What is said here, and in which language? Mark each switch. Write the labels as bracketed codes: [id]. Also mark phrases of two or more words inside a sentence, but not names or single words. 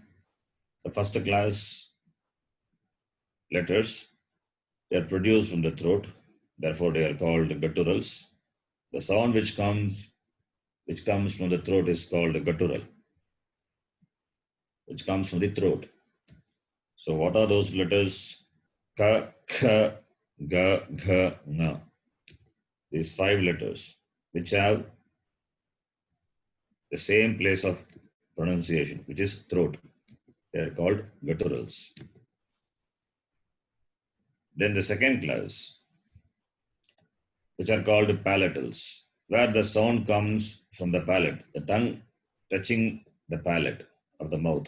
[en] The first class letters, they are produced from the throat. Therefore, they are called gutturals. The sound which comes from the throat is called guttural, which comes from the throat. So, what are those letters? [sa] Ka, kha, ga, gha, nga. [en] These 5 letters, which have the same place of pronunciation, which is throat. They are called gutturals. Then the second class, which are called palatals, where the sound comes from the palate, the tongue touching the palate of the mouth.